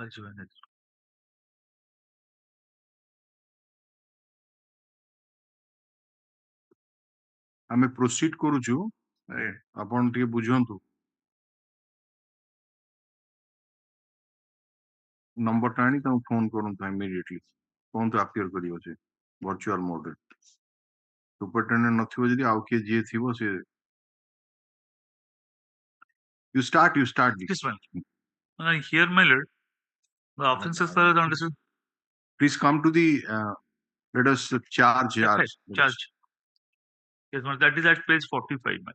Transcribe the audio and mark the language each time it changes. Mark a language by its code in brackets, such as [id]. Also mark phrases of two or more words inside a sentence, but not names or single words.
[or] ଆମେ ପ୍ରୋସିଡ କରୁଛୁ ଆପଣ ଟିକେ ବୁଝନ୍ତୁ ନମ୍ବରଟା ଆଣି ତାଙ୍କୁ ଫୋନ କରନ୍ତୁ ଇମିଡିଏଟଲି କୁହନ୍ତୁ ଆପିୟର କରିବ ସେ [en] virtual modeରେ [or] ସୁପରିଟେଣ୍ଡେଣ୍ଟ ନଥିବ ଯଦି ଆଉ କିଏ ଯିଏ ଥିବ ସେ [en] you start Yes, ma'am. Here, my lord, the offenses are understood. Please come to the let us charge. Charge. Yes, ma'am. That is at page 45, ma'am.